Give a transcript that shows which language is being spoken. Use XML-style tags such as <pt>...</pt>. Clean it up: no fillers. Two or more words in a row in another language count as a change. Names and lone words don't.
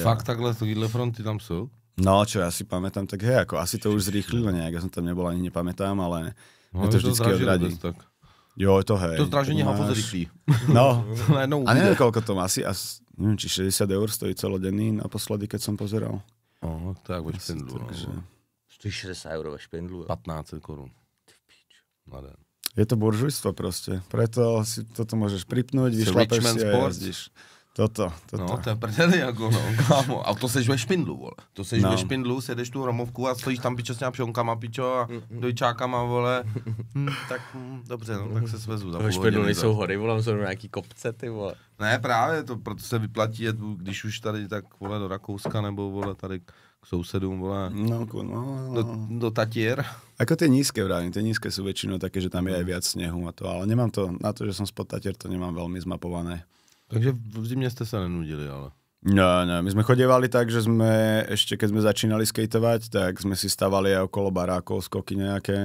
<cs>Fakt takhle takovýhle fronty tam sú?</cs> <sk>No, čo ja si pamätám, tak hej, ako asi to už zrýchlilo nejak, ja som tam nebol ani nepamätám, ale to vždycky odradí. Jo, to hej. To zdraženie máš-</sk> <cs>hafo zrychlí. No, Najednou</cs> <sk>a neviem, koľko to má, asi neviem, či 60 eur stojí celodenný naposledy, keď som pozeral.</sk> <cs>To je jak ve špindlu. Takže... Stojí 60 € ve špindlu. 15 korun. Na den.</cs> <sk>Je to buržujstvo proste, preto si toto môžeš pripnúť, vyšlapeš Richmond si a Sport. jazdíš. Toto.</sk> <cs>No, to je prdeli jako, no, kámo. A to seš ve špindlu, vole. To seš ve špindlu, sjedeš tu hromovku a stojíš tam pičo s těma pšonkama, pičo, a dojčákama, vole. Tak dobře, no, tak se svezu za Ve půl špindlu hodiny. nejsou hory, vole, jsou nějaký kopce, ty vole. Ne, právě, to proto se vyplatí jet, když už tady tak, vole, do Rakouska, nebo, vole, tady k sousedům, vole, No.</cs> <sk>do Tatier. Ako tie nízke vravím, tie nízke sú väčšinou také, že tam je aj viac snehu a to, ale nemám to, na to, že som spod Tatier, to nemám veľmi zmapované.</sk> <cs>Takže v zimě jste se nenudili, ale.</cs> <sk>No, my sme chodievali tak, že sme ešte keď sme začínali skateovať, tak sme si stavali aj okolo barákov, skoky nejaké.</sk>